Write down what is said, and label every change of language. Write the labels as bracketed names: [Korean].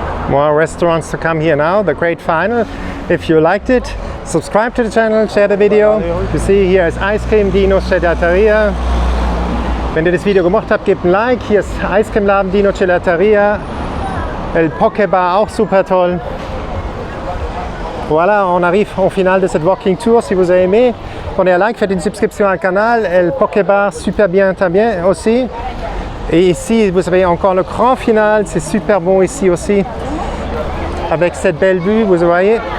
[English] More restaurants to come here now, the great final. If you liked it, subscribe to the channel, share the video. You see here is Ice Cream Dino's Gelateria. [German] Wenn ihr das Video gemocht habt, gebt ein Like. Hier ist Ice Cream Laden Dino Gelateria. El Poke Bar auch super toll. [French] Voilà, on arrive au final de cette walking tour. Si vous avez aimé, Prenez un like, faites une subscription à canal. Le Pokébar, super bien aussi. Et ici, vous avez encore le grand final. C'est super bon ici aussi. Avec cette belle vue, vous voyez.